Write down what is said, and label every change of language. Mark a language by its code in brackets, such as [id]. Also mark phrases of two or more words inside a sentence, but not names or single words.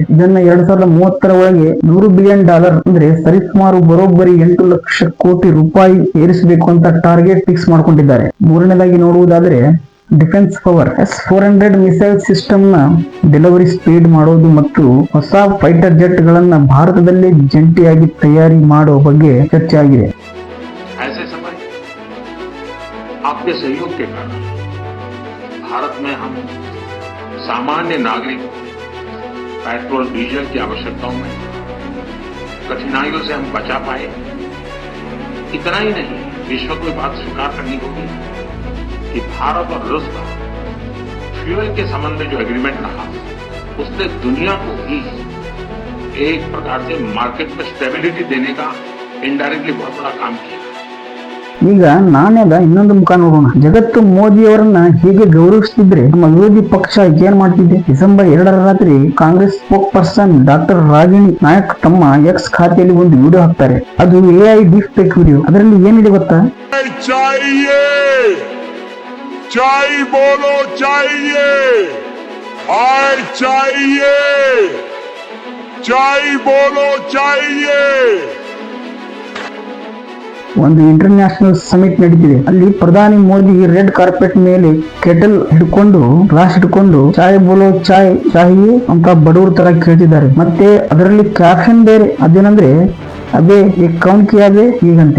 [kn] ಇದನ್ನ 2030ರ ಒಳಗೆ $100 ಬಿಲಿಯನ್ ಅಂದ್ರೆ ಸರಿಸುಮಾರು ಬರೋಬ್ಬರಿ 8 ಲಕ್ಷ ಕೋಟಿ ರೂಪಾಯಿ ಏರಿಸಬೇಕು ಅಂತ [en] target fix [kn] ಮಾಡ್ಕೊಂಡಿದ್ದಾರೆ. ಮೂರನೇದಾಗಿ ನೋಡುವುದಾದ್ರೆ [en] defence power. [kn] S-400 [en] missile system [kn] ನ [en] delivery speed [kn] ಮಾಡೋದು ಮತ್ತು ಹೊಸ [en] fighter jet [kn] ಗಳನ್ನ ಭಾರತದಲ್ಲಿ ಜಂಟಿಯಾಗಿ ತಯಾರಿ ಮಾಡೋ ಬಗ್ಗೆ ಚರ್ಚೆ ಆಗಿದೆ. [hi] ऐसे समय आपके सहयोग के कारण भारत में हम सामान्य नागरिक पेट्रोल डीजल की आवश्यकताओं में कठिनाइयों से हम बचा पाए. इतना ही नहीं, विश्व को बात स्वीकार करनी होगी कि भारत और रूस का फ्यूल के संबंध में जो एग्रीमेंट रहा, उसने दुनिया को ही एक प्रकार से मार्केट में स्टेबिलिटी देने का इनडायरेक्टली बहुत बड़ा काम किया. [kn] ಈಗ ನಾಣ್ಯದ ಇನ್ನೊಂದು ಮುಖ ನೋಡೋಣ. ಜಗತ್ತು ಮೋದಿ ಅವರನ್ನ ಹೀಗೆ ಗೌರವಿಸುತ್ತಿದ್ರೆ ನಮ್ಮ ವಿರೋಧಿ ಪಕ್ಷ ಏನ್ ಮಾಡ್ತಿದೆ? ಡಿಸೆಂಬರ್ 2ರ ರಾತ್ರಿ ಕಾಂಗ್ರೆಸ್ ಸ್ಪೋಕ್ ಪರ್ಸನ್ ಡಾಕ್ಟರ್ ರಾಗಿಣಿ ನಾಯಕ್ ತಮ್ಮ ಎಕ್ಸ್ ಖಾತೆಯಲ್ಲಿ ಒಂದು ವಿಡಿಯೋ ಹಾಕ್ತಾರೆ. ಅದು [en] AI deep fake video. [kn] ಅದರಲ್ಲಿ ಏನಿದೆ ಗೊತ್ತಾ? [hi] चाय बोलो चाहिए, आय चाहिए, चाय बोलो चाहिए. [kn] ಒಂದು [en] international summit [kn] ನಡೀತಿದೆ. ಅಲ್ಲಿ ಪ್ರಧಾನಿ ಮೋದಿ [en] red carpet [kn] ಮೇಲೆ ಕೆಟಲ್ ಹಿಡ್ಕೊಂಡು ಗ್ಲಾಸ್ ಹಿಡ್ಕೊಂಡು [hi] चाय बोलो चाय चाहिए [kn] ಅಂತ ಬಡವ್ರ ತರ ಕೇಳ್ತಿದ್ದಾರೆ. ಮತ್ತೆ ಅದರಲ್ಲಿ ಕ್ಯಾಪ್ಷನ್ ಬೇರೆ. ಅದೇನಂದ್ರೆ ಅದೇ ಕೌನ್ ಕಿಯಾದೆ ಹೀಗಂತೆ.